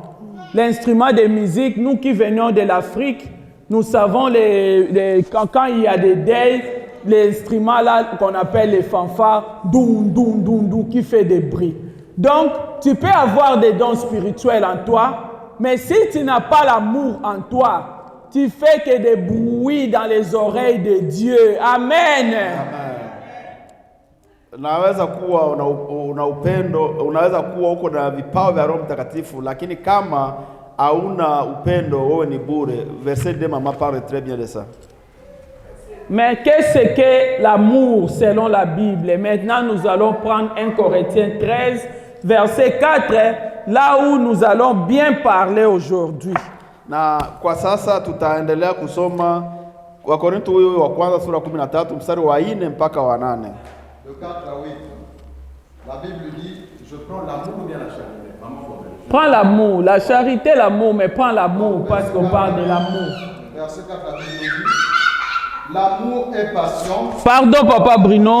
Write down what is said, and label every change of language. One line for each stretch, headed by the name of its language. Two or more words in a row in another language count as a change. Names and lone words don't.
French: L'instrument de musique, nous qui venons de l'Afrique, nous savons quand il y a des deuils, l'instrument là qu'on appelle les fanfares, doum, doum, doum, doum, qui fait des bruits. Donc, tu peux avoir des dons spirituels en toi, mais si tu n'as pas l'amour en toi, tu fais que des bruits dans les oreilles de Dieu. Amen.
Swahili: Unaweza kuwa una upendo, unaweza kuwa uko na vipawa vya Roho Mtakatifu, lakini kama hauna upendo, wewe ni bure.
French: Verset 2, maman parle très bien de ça. Mais qu'est-ce que l'amour selon la Bible? Maintenant, nous allons prendre 1 Corinthiens 13, verset 4, là où nous allons bien parler aujourd'hui.
Swahili: Na kwa sasa tutaendelea kusoma Wakorintho huyu wa kwanza sura 13 mstari wa 4 mpaka wa 8.
French: De 4 à 8. La Bible dit, je prends l'amour ou bien la charité? Prends l'amour, la charité, l'amour, mais prends l'amour parce qu'on parle de l'amour. Verset 4, la Bible dit, l'amour est patient. Pardon, Papa Bruno.